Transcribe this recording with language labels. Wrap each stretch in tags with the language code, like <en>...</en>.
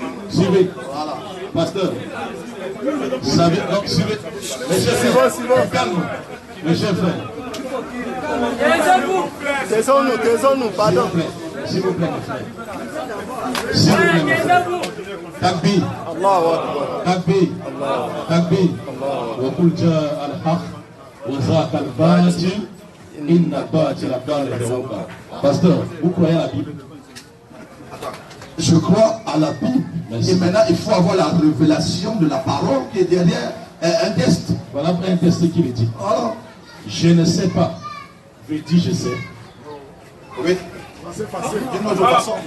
<fr>Suivez. Voilà. Pasteur. Savez, donc suivez. Mes chers frères, calme. Mes chers frères. Taisons-nous, pardon. S'il vous plaît, mes frères. S'il vous plaît, mes frères.</fr> <ar>Takbir. Takbir. Takbir. وقل جاء الحق وزاق الباطل إن الباطل كان زهوقا.</ar> <fr>Pasteur, vous croyez à la Bible? Je crois à la Bible. Merci. Et maintenant, il faut avoir la révélation de la parole qui est derrière un test. Voilà un test qui le dit. Alors, je ne sais pas. Je dis je sais. Oui. C'est facile. D'une autre façon.</fr>